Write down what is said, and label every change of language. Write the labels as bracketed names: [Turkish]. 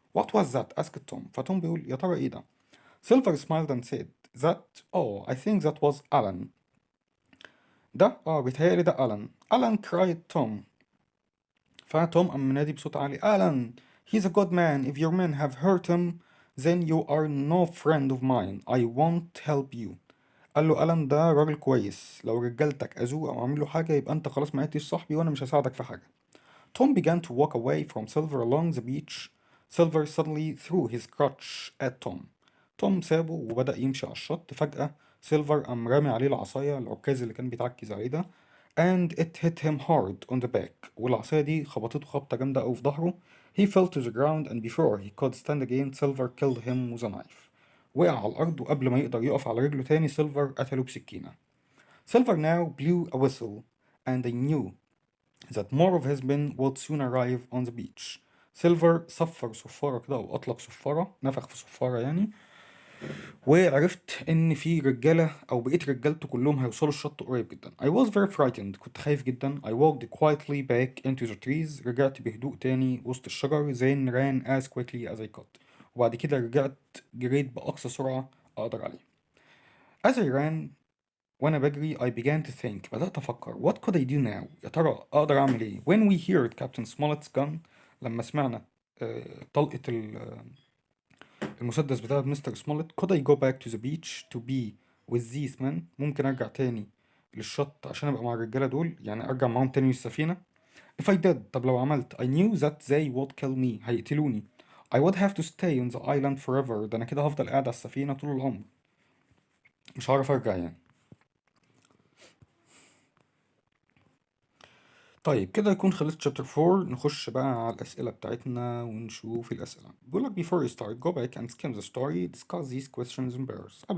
[English] What was that? asked Tom. [Arabic] فتوم بيقول يا ترى إيه ده؟ [English] Silver smiled and said that I think that was Alan. [Arabic] ده بيتهيألي ده ألان. [English] Alan cried Tom. [Arabic] فتوم قام منادي بصوت عالي [English] Alan, he's a good man. If your men have hurt him then you are no friend of mine. I won't help you. [Arabic] قال له ألان ده راجل كويس، لو رجالتك أذوه أو عملوا حاجة يبقى أنت خلاص ما عدتش صاحبي وأنا مش هساعدك في حاجة. [English] Tom began to walk away from Silver along the beach. Silver suddenly threw his crutch at Tom. [Arabic] توم سابه وبدأ يمشي على الشط. فجأة سيلفر قام رامي عليه العصاية، العكاز اللي كان بيتعكز عليه ده. [English] and it hit him hard on the back. [Arabic] والعصاية دي خبطته خبطة جامدة أوي في ظهره. [English] He fell to the ground and before he could stand again Silver killed him with a knife. [Arabic] وقع على الأرض وقبل ما يقدر يقف على رجله تاني سيلفر قتله بسكينة. [English] Silver now blew a whistle and they knew that more of his men would soon arrive on the beach. [Arabic] سيلفر صفر صفارة كده أو أطلق صفارة، نفخ في صفارة يعني، وعرفت إن في رجالة أو بقيت رجالته كلهم هيوصلوا الشط قريب جدا. [English] I was very frightened. [Arabic] كنت خايف جدا. [English] I walked quietly back into the trees. [Arabic] رجعت بهدوء تاني وسط الشجر. [English] Then ran as quickly as I could. [Arabic] وبعد كده رجعت جريت بأقصى سرعة أقدر عليها. [English] As I ran [Arabic] وأنا بجري [English] I began to think. [Arabic] بدأت أفكر [English] what could I do now؟ [Arabic] يا ترى أقدر أعمل إيه؟ [English] When we heard Captain Smollett's gun. [Arabic] لما سمعنا طلقة المسدس بتاع مستر سمولت. [English] could I go back to the beach to be with these men؟ [Arabic] ممكن أرجع تاني للشط عشان أبقى مع الرجالة دول، يعني أرجع معاهم تاني السفينة. [English] if I did. [Arabic] طب لو عملت [English] I knew that they would kill me. [Arabic] هيقتلوني. [English] I would have to stay on the island forever. [Arabic] ده أنا كده هفضل قاعد على السفينة طول العمر، مش هعرف أرجع يعني. طيب كده يكون خلصت chapter 4. نخش بقى على الأسئلة بتاعتنا ونشوف الأسئلة. [English] بيقولك before you start go back and skim the story, discuss these questions in pairs.